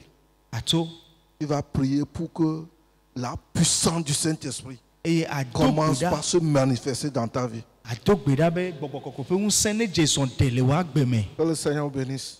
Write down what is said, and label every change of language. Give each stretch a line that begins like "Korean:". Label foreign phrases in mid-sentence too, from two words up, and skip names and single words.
Ewe: atso
French: Tu vas prier pour que la puissance du Saint-Esprit
Ewe: eye ado
French: commence
Ewe: gbe ɖa
French: par se manifester dans ta vie.
Ewe: ado gbe ɖa be gbɔgbɔ kɔkɔƒe ŋusẽ ne dze zɔn de le woa gbe me
French: Que le Seigneur vous bénisse.